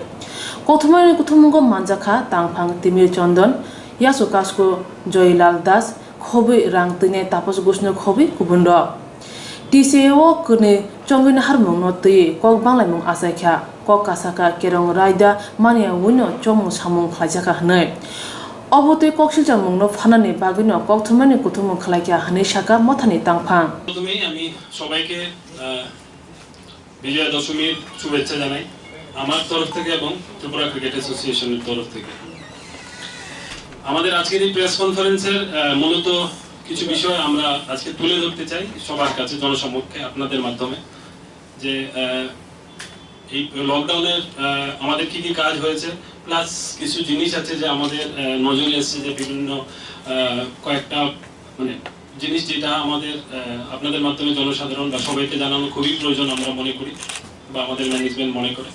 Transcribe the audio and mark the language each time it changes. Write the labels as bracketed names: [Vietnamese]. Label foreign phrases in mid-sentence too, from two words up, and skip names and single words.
[Kok Borok] Kotumani Kutumungo Manjaka, Tangpang Timir Chondon, Yasukasko, Joylal Das, Kobi Rang Tine Tapos Gusno Kobi Kubundo. TCAO Kuni Chongin Harmon Noti, Kok Banglamung Asaka, Kok Kasaka Kerong Raida, Mania Wino, Chomu Samung Klajaka Hane. Obote Kokshijamung no Fanani Bagino, Kok Tumani Kutumu Kalaka Haneshaka, Motani Tangpang. [Bangla] আমি সবাইকে বিজয়া দশমীর শুভেচ্ছা জানাই আমার তরফ থেকে এবং ত্রিপুরা ক্রিকেট অ্যাসোসিয়েশনের তরফ থেকে। আমাদের আজকের এই [English] press conference's [Bangla] মূলত কিছু বিষয় আমরা আজকে তুলে ধরতে চাই সবার কাছে জনসমক্ষে আপনাদের মাধ্যমে যে এই লকডাউনের আমাদের কি কি কাজ হয়েছে প্লাস কিছু জিনিস আছে যে আমাদের নজরে এসেছে যে বিভিন্ন কয়েকটা মানে জিনিস যেটা আমাদের আপনাদের মাধ্যমে জনসাধারণ বা সবাইকে জানানো খুবই প্রয়োজন আমরা মনে করি বা আমাদের ম্যানেজমেন্ট মনে করে।